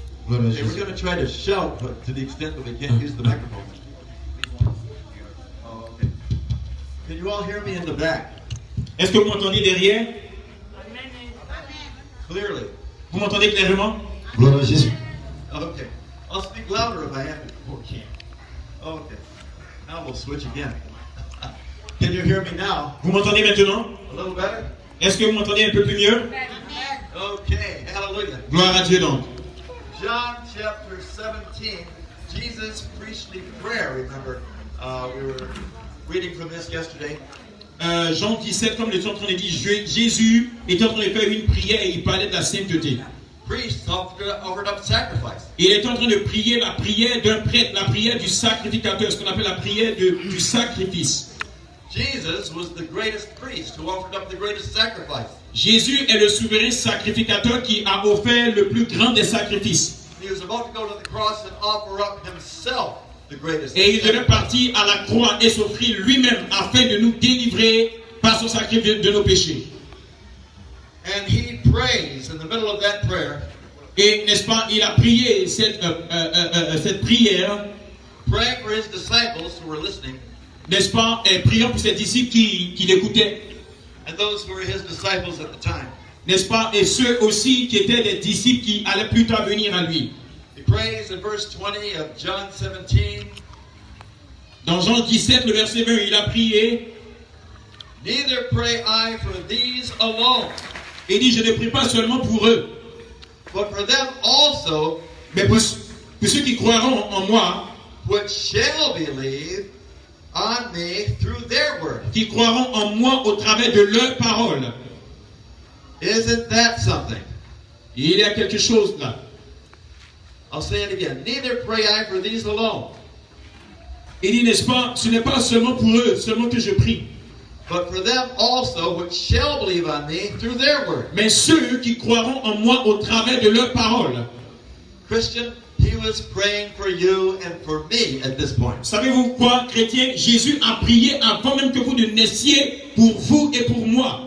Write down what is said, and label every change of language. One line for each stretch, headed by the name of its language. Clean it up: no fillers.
English: Okay, we're going to try to shout, but to the extent that we can't use the microphone. Oh, okay. Can you all hear me in the back?
French: Est-ce que vous m'entendez derrière?
English: Clearly.
French: Vous m'entendez clairement? Gloire à Jésus.
English: Okay. I'll speak louder if I have to. Okay. Okay. Now we'll switch again. Can you hear me now?
French: Vous m'entendez maintenant?
English: A little better?
French: Est-ce que vous m'entendez un peu plus mieux?
English: Okay. Hallelujah.
French: Gloire à Dieu donc.
English: John chapter 17, Jesus preached the prayer. Remember, we were reading from this yesterday.
French: Jean 17, comme le temps en train de dire, Jésus était en train de faire une prière et il parlait de la sainteté.
English: Priests offered up sacrifice.
French: Il était en train de prier la prière d'un prêtre, la prière du sacrificateur, ce qu'on appelle la prière du sacrifice.
English: Jesus was the greatest priest who offered up the greatest sacrifice.
French: Jésus est le souverain sacrificateur qui a offert le plus grand des sacrifices.
English: He was about to go to the cross and offer up himself the greatest.
French: Et il devait partir à la croix et s'offrir lui-même afin de nous délivrer par son sacrifice de nos péchés.
English: And he prays in the middle of that prayer.
French: Et n'est-ce pas, il a prié cette prière,
English: Praying for his disciples who were listening.
French: n'est-ce pas, et priant pour ses disciples qui l'écoutaient,
English: And those who were his disciples at the time.
French: n'est-ce pas, et ceux aussi qui étaient des disciples qui allaient plus tard venir à lui.
English: He prays in verse 20 of John 17.
French: Dans Jean 17, le verset 20, il a prié.
English: Neither pray I for these alone,
French: Il dit, je ne prie pas seulement pour eux,
English: but for them also
French: mais pour ceux qui croiront en moi,
English: which shall believe on me through their word.
French: qui croiront en moi au travers de leurs paroles.
English: Isn't that something?
French: Il y a quelque chose là.
English: I'll say it again. Neither pray I for these alone,
French: Il dit, n'est-ce pas, ce n'est pas seulement pour eux, seulement que je prie,
English: but for them also which shall believe on me through their word.
French: mais ceux qui croiront en moi au travers de leurs paroles.
English: Christian, he was praying for you and for me at this point.
French: Savez-vous quoi, chrétiens? Jésus a prié avant même que vous ne naissiez pour vous et pour moi.